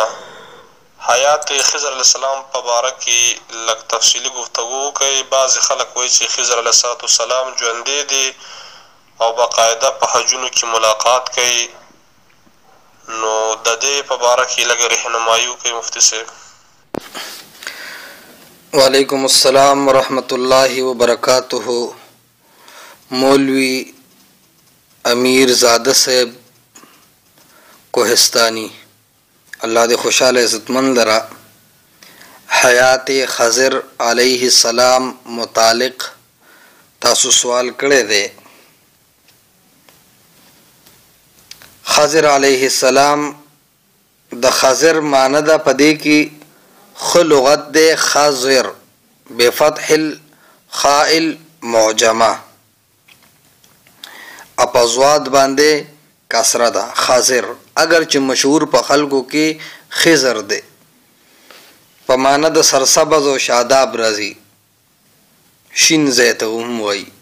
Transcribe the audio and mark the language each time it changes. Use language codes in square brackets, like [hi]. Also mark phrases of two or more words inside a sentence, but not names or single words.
[ps] حیات خضر [ar] علیه السلام [ps] په باره کې لږ تفصیلي گفتگو وکړئ. بعضې خلک وایي چې خضر [ar] علیه السلام [ps] ژوندی دی او باقاعده په حجونو کې ملاقات کوي. نو د دې په باره کې لږ رهنمایي وکړئ مفتي صاحب. [ar] وعلیکم السلام ورحمۃ اللہ وبرکاتہ. [ps] مولوی امیر زادہ صاحب کوہستانی اللہ دے خوشحال عزتمند لرا حیات خضر [ar] علیہ السلام [ps] متعلق تاسو سوال کړی دی. خضر [ar] علیہ السلام [ps] د خضر معنی ده په دې کې خ لغت دی خضر [ar] بفتح الخاء المعجمه [ps] اپازواد باندې کسره ده خضر اگر چې مشهور په خلکو کې خضر دی په معنی د سرسبز او شاداب راځي شین زیت هم وایي.